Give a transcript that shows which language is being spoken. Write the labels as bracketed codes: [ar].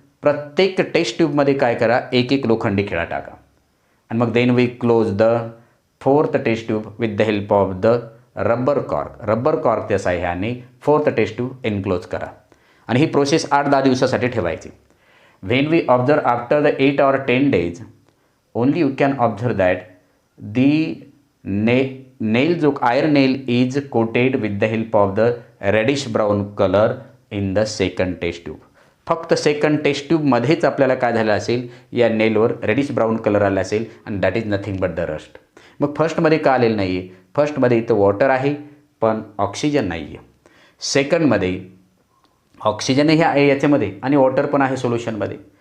[mr] प्रत्येक टेस्ट ट्यूबमध्ये काय करा एक एक लोखंडी खिळा टाका. आणि मग [en] then we close the fourth test tube with the help of the rubber [mr] कॉर्कच्या साह्याने फोर्थ टेस्ट ट्यूब एनक्लोज करा. आणि ही प्रोसेस 8-10 दिवसासाठी ठेवायची. [en] When we observe after the 8 or 10 days only you can observe that the nail जो iron nail is coated with the help of the reddish brown color in the second test tube. [mr] फक्त second taste ट्यूबमध्येच आपल्याला काय झालं असेल या नेलवर reddish brown colour आला असेल आणि [en] That is nothing but the rust. [mr] मग फर्स्टमध्ये का आलेलं नाही आहे. फर्स्टमध्ये इथं वॉटर आहे पण ऑक्सिजन नाही आहे. सेकंडमध्ये ऑक्सिजनही आहे याच्यामध्ये आणि वॉटर पण आहे सोल्युशनमध्ये.